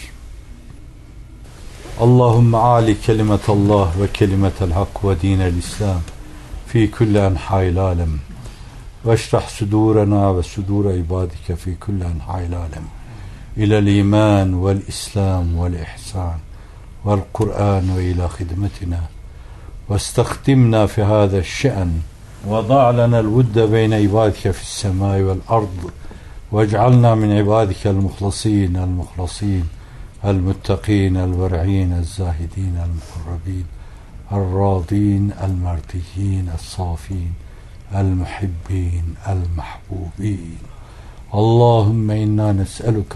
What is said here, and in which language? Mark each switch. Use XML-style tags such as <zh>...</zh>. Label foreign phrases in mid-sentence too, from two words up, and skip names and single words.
<ar>اللهم أعل كلمة الله وكلمة الحق ودين الإسلام في كل أنحاء العالم واشرح صدورنا وصدور عبادك في كل أنحاء العالم إلى الإيمان والإسلام والإحسان والقرآن وإلى خدمتنا واستخدمنا في هذا الشأن وضع لنا الود بين عبادك في السماء والأرض واجعلنا من عبادك المخلصين المتقين الورعين الزاهدين المقربين الراضين المرضيين الصافين المحبين المحبوبين اللهم إنا نسألك</ar>